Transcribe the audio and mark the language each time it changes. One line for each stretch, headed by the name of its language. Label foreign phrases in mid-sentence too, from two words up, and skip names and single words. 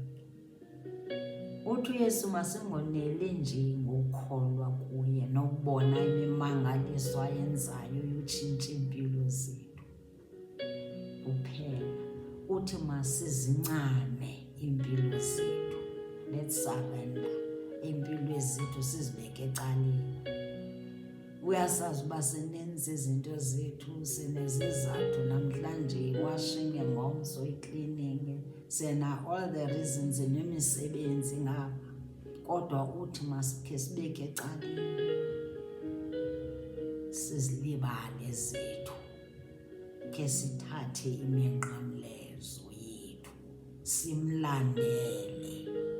Xhosa: Uthi uYesu masingoneli nje ngokukholwa kuye nokubona imimangaliso ayenzayo yotshintsha impilo zethu kuphela. Uthi masizincame impilo zethu.
English: Let's surrender.
Xhosa: Impilo zethu sizibeke ecaleni. Uyasazi uba sinenza izinto zethu, sinezizathu namhlanje, washing ngomso, icleaning, sena
English: all the reasons
Xhosa: nemisebenzi ngapha. Kodwa uthi masikhe sibeke ecaleni, sizilibale zethu, ke sithathe iminqamlezo yethu simlandele.